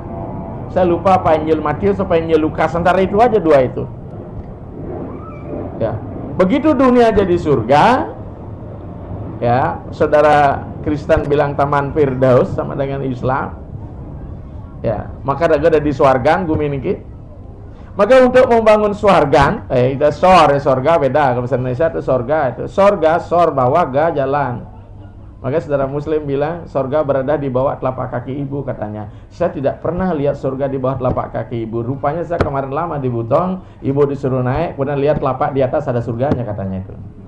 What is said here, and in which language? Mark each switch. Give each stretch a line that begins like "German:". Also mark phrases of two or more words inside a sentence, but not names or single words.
Indonesian: Saya lupa apa Injil Matius apa Injil Lukas, antara itu aja dua itu. Ya. Begitu dunia jadi surga, ya, saudara Kristen bilang taman Firdaus sama dengan Islam. Ya, maka ada di swargan bumi niki. Maka untuk membangun swargan, itu sorga beda. Kalau bahasa Indonesia itu sorga, sor bawah ga jalan. Maka saudara Muslim bilang sorga berada di bawah telapak kaki ibu katanya. Saya tidak pernah lihat surga di bawah telapak kaki ibu. Rupanya saya kemarin lama di Butong, ibu disuruh naik, kemudian lihat telapak di atas ada surganya katanya itu.